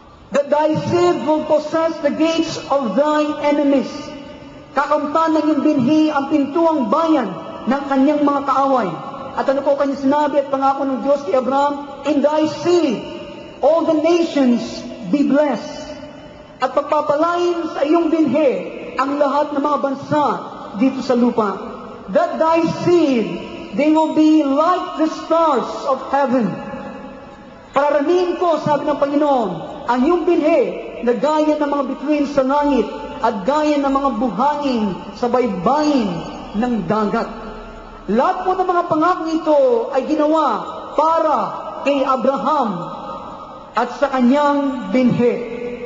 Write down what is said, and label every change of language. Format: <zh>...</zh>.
<en>That thy seed will possess the gates of thine enemies.</en> <tl>Kakamtan ng iyong binhi ang pintuang bayan ng kanyang mga kaaway. At ano po kanya sinabi at pangako ng Diyos kay Abraham?</tl> <en>In thy seed, all the nations be blessed.</en> <tl>At pagpapalain sa iyong binhi ang lahat ng mga bansa dito sa lupa.</tl> <en>That thy seed, they will be like the stars of heaven.</en> <tl>Pararamihin ko, sabi ng Panginoon, ang iyong binhi na gaya ng mga bituin sa langit at gaya ng mga buhangin sa baybayin ng dagat. Lahat po ng mga pangako ito ay ginawa para kay Abraham at sa kanyang binhi.</tl>